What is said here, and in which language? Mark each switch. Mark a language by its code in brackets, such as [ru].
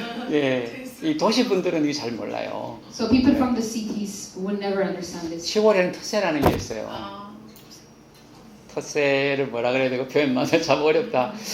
[ko] 예, 이 도시 분들은 이게 잘 몰라요. [en] So people from the cities would never understand this. [ko] 시골에는 텃세라는 게 있어요. 텃세를 뭐라 그래야 되고 표현만 참 어렵다.